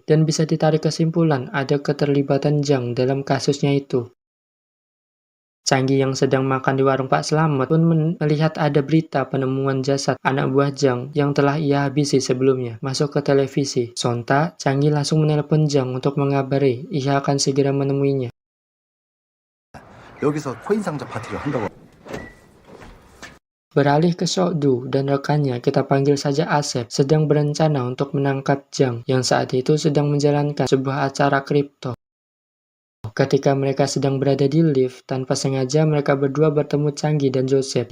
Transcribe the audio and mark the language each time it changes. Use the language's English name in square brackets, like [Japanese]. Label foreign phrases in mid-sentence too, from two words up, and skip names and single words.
[Indonesian] Dan bisa ditarik kesimpulan ada keterlibatan Zhang dalam kasusnya itu. Canggi yang sedang makan di warung Pak Slamet pun melihat ada berita penemuan jasad anak buah Zhang yang telah ia habisi sebelumnya masuk ke televisi. Sontak, Canggi langsung menelpon Zhang untuk mengabari ia akan segera menemuinya. [Korean] 여기서 코인상자 파티를 한다고. [Indonesian] Beralih ke Sok-du dan rekannya, kita panggil saja Asep, sedang berencana untuk menangkap Zhang yang saat itu sedang menjalankan sebuah acara kripto. Ketika mereka sedang berada di lift, tanpa sengaja mereka berdua bertemu Canggi dan Joseph.